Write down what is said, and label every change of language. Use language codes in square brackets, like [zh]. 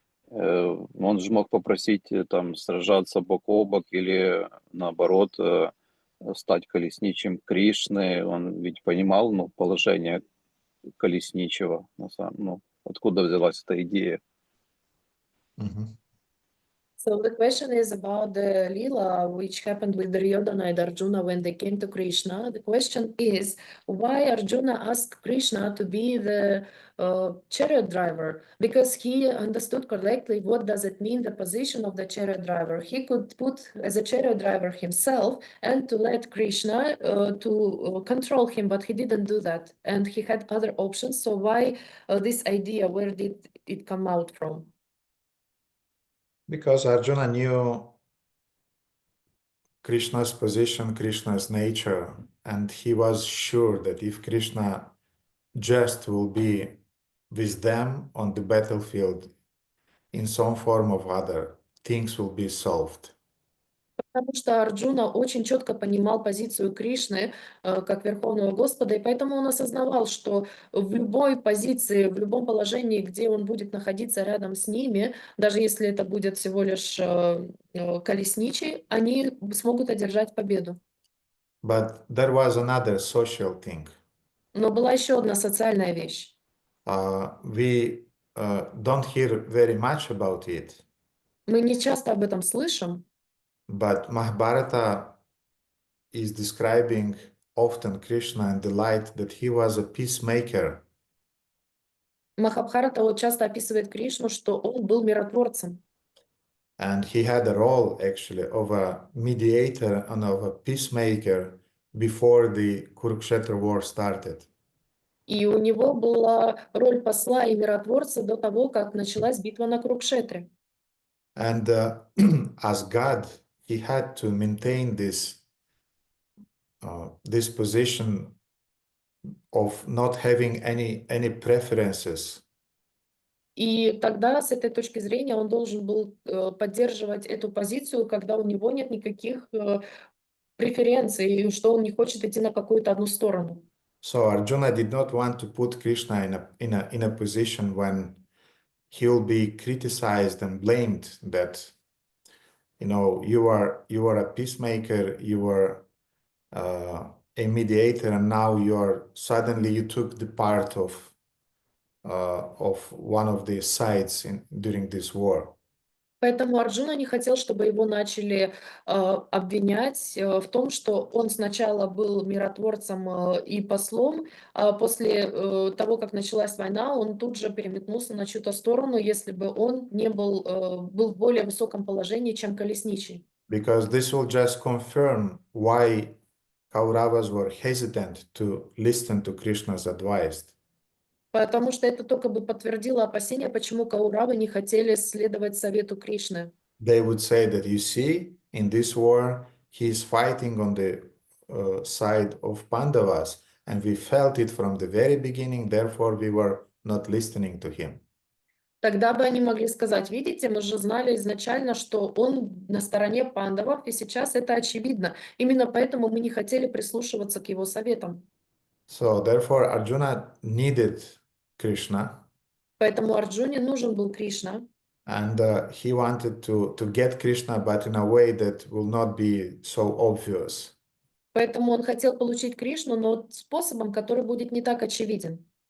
[ru] Он же мог попросить сражаться бок о бок или наоборот стать колесничим Кришны. Он ведь понимал положение колесничего. Откуда взялась эта идея? [en] So the question is about the Lila, which happened with Duryodhana and Arjuna when they came to Krishna. The question is, why Arjuna asked Krishna to be the chariot driver? Because he understood correctly what does it mean, the position of the chariot driver. He could put as a chariot driver himself and to let Krishna to control him, but he didn't do that. And he had other options. So why this idea, where did it come out from? Because Arjuna knew Krishna's position, Krishna's nature, and he was sure that if Krishna just will be with them on the battlefield in some form or other, things will be solved. [ru] Потому что Арджуна очень четко понимал позицию Кришны как Верховного Господа, и поэтому он осознавал, что в любой позиции, в любом положении, где он будет находиться рядом с ними, даже если это будет всего лишь колесничий, они смогут одержать победу. [en] But there was another social thing. [ru] Но была еще одна социальная вещь. [en] We don't hear very much about it. [ru] Мы не часто об этом слышим. [en] But Mahabharata is describing often Krishna and the light that he was a peacemaker. [ru] Махабхарата вот часто описывает Кришну, что он был миротворцем. [en] And he had a role actually of a mediator and of a peacemaker before the Kurukshetra war started. [ru] И у него была роль посла и миротворца до того, как началась битва на Курукшетре. [en] And as God, he had to maintain this position of not having any preferences. [ru] И тогда, с этой точки зрения, он должен был поддерживать эту позицию, когда у него нет никаких преференций, что он не хочет идти на какую-то одну сторону. [en] So Arjuna did not want to put Krishna in a position when he will be criticized and blamed that, you know, you are a peacemaker, you are a mediator, and now suddenly you took the part of one of the sides during this war. [ru] Поэтому Арджуна не хотел, чтобы его начали обвинять в том, что он сначала был миротворцем и послом, а после того, как началась война, он тут же переметнулся на чью-то сторону, если бы он не был в более высоком положении, чем колесничий. [en] Because this will just confirm why Kauravas were hesitant to listen to Krishna's advice. [ru] Потому что это только бы подтвердило опасения, почему Кауравы не хотели следовать совету Кришны. [en] They would say that, you see, in this war, he is fighting on the side of Pandavas, and we felt it from the very beginning, therefore we were not listening to him. [ru] Тогда бы они могли сказать, видите, мы же знали изначально, что он на стороне пандавов, и сейчас это очевидно. Именно поэтому мы не хотели прислушиваться к его советам. [en] So therefore Arjuna needed Krishna. [ru] Поэтому Арджуне нужен был Кришна. [en] And he wanted to get Krishna, but in a way that will not be so obvious. [ru] Поэтому он хотел получить Кришну, но способом, который будет не так очевиден.